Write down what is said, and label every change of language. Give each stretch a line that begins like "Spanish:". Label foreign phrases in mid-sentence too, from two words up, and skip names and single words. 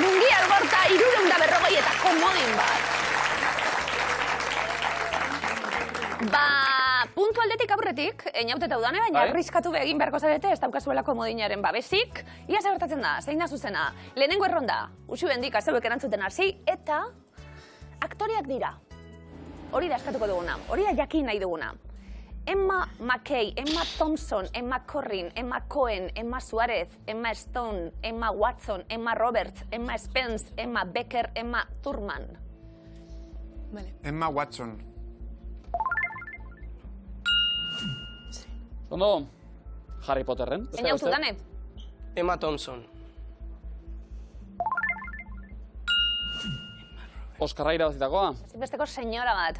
Basque: Mungi Algorta, 340 eta komodin bat. Ba, puntu aldetik aurretik, einauteta udane, baina arriskatu egin beharko zarete, ez daukazuela komodinaren babesik. Ia zer gertatzen da, zein da zuzena. Lehenengo erronda, Uxu Bendika zeuek erantzuten hasi, eta aktoreak dira. Hori da eskatuko duguna, hori da jakin nahi duguna. Emma McKay, Emma Thompson, Emma Corrin, Emma Cohen, Emma Suárez, Emma Stone, Emma Watson, Emma Roberts, Emma Spence, Emma Becker, Emma Thurman. Emma Watson. Ondo, Harry Potterren. Einautu dane? Emma Thompson. Oskarra irabazitakoa. Zinbesteko senyora bat.